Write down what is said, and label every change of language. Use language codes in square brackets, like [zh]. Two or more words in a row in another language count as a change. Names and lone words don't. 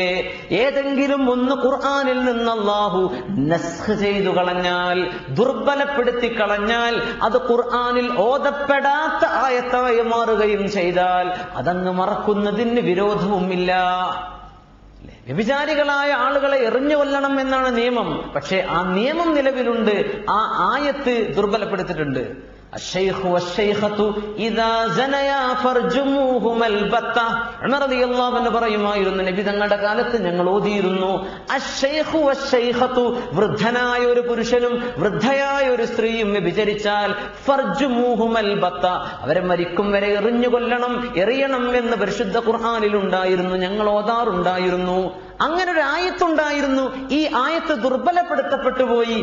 [ml] ഏതെങ്കിലും ഒന്ന് ഖുർആനിൽ നിന്ന് അല്ലാഹു നസ്ഖ് ചെയ്തു കളഞ്ഞാൽ, ദുർബലപ്പെടുത്തി കളഞ്ഞാൽ, അത് ഖുർആനിൽ ഓതപ്പെടാത്ത ആയത്തായി മാറുകയും ചെയ്താൽ അതങ്ങ് മറക്കുന്നതിന് വിരോധവുമില്ല. വ്യഭിചാരികളായ ആളുകളെ എറിഞ്ഞു കൊല്ലണം എന്നാണ് നിയമം. പക്ഷേ ആ നിയമം നിലവിലുണ്ട്, ആ ആയത്ത് ദുർബലപ്പെടുത്തിയിട്ടുണ്ട്. [ar] الشيخ والشيخة إذا زنيا فرجموهما البتة. [ml] ഉമർ [ar] رضي الله عنه [ml] പറയുമായിരുന്നു, നബി തങ്ങളുടെ കാലത്ത് ഞങ്ങൾ ഓതിയിരുന്നു, [ar] الشيخ والشيخة, [ml] വൃദ്ധനായ ഒരു പുരുഷനും വൃദ്ധയായ ഒരു സ്ത്രീയും വ്യഭിചരിച്ചാൽ [ar] فارجموهما البتة, [ml] അവരെ മരിക്കും വരെ എറിഞ്ഞു കൊല്ലണം, എറിയണം എന്ന് പരിശുദ്ധ ഖുർആനിൽ ഉണ്ടായിരുന്നു, ഞങ്ങൾ ഓതാറുണ്ടായിരുന്നു. അങ്ങനെ ഒരു ആയത്തുണ്ടായിരുന്നു. ഈ ആയത്ത് ദുർബലപ്പെടുത്തപ്പെട്ടു പോയി.